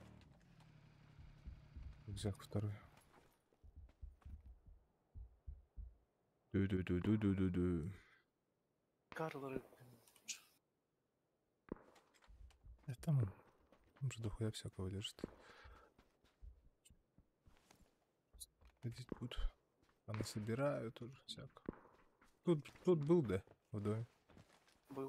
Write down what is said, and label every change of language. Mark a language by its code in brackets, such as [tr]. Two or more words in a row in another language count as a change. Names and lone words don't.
[ru] Рюкзак второй. Ду-ду-ду-ду-ду-ду-ду. Карлары. Там же дохуя всякого лежит. Ходить будут. Она собирают тоже всяко. Тут был, да, в доме. Был.